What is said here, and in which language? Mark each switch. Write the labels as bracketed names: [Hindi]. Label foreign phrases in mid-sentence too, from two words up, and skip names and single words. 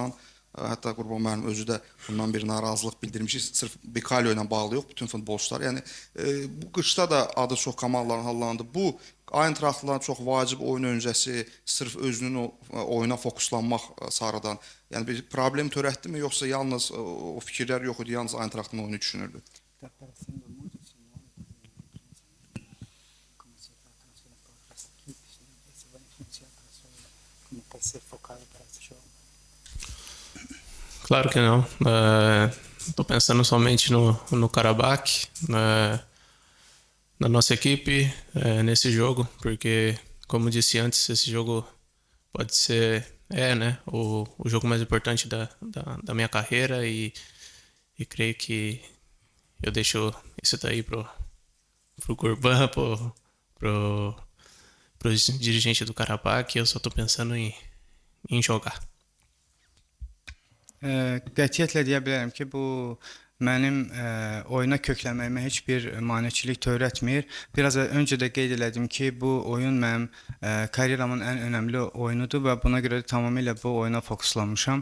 [Azerbaijani] Hətta Qurban müəllim özü də bundan bir narazılıq bildirmiş ki, sırf Bicalio ilə bağlı yox, bütün futbolçular. Yəni bu qışda da adı çox komandaların hallandı. Bu Eintrachtlıların çox vacib oyun öncəsi sırf özünün oyuna fokuslanmaq sarıdan, yəni bir problem törətdimi, yoxsa yalnız o fikirlər yox idi, yalnız Eintrachtın oyunu düşünürdü? [Portuguese] Claro que não. Estou pensando somente no Karabakh, na nossa equipe, nesse jogo, porque, como disse antes, esse jogo pode ser, né, o jogo mais importante da minha carreira e creio que eu deixo isso daí pro Gurban, pro dirigente do Karabakh, eu só estou pensando em jogar. [Azerbaijani] Qətiyyətlə deyə bilərəm ki, bu mənim oyuna köklənməyimə heç bir maneçilik törətmir. Biraz öncə də qeyd elədim ki, bu oyun mənim karyeramın ən önəmli oyunudur və buna görə də tamamilə bu oyuna fokuslanmışam.